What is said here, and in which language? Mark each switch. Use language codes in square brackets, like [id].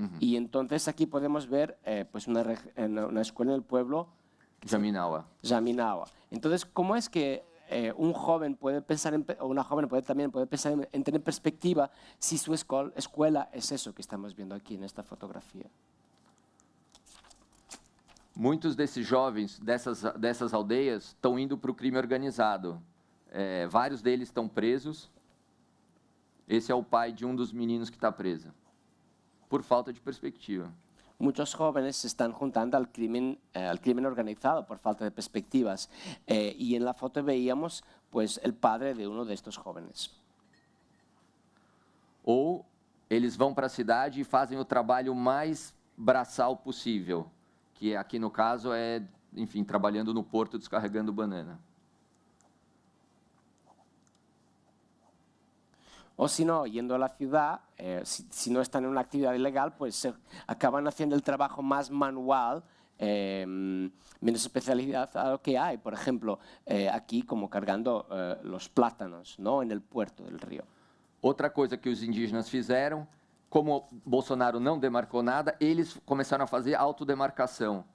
[es] Y entonces aquí podemos ver pues una escuela en el pueblo Jaminawa. Entonces, ¿cómo es que un joven puede pensar, o una joven también puede pensar en tener perspectiva si su escuela es eso que estamos viendo aquí en esta fotografía? [pt] Muitos desses jovens dessas aldeias estão indo para o crime organizado. Vários deles estão presos. Esse é o pai de um dos meninos que está preso, por falta de perspectiva. [es] Muchos jóvenes se están juntando al crimen organizado por falta de perspectivas. Y en la foto veíamos pues, el padre de uno de estos jóvenes. [pt] Ou eles vão para a cidade e fazem o trabalho mais braçal possível, que aqui no caso enfim, trabalhando no porto descarregando banana. [es] O si no, yendo a la ciudad, si no están en una actividad ilegal, pues acaban haciendo el trabajo más manual, menos especializado que hay. Por ejemplo, aquí como cargando los plátanos, ¿no? En el puerto del río. [pt] Outra coisa que os indígenas fizeram, como Bolsonaro não demarcou nada, eles começaram a fazer autodemarcação.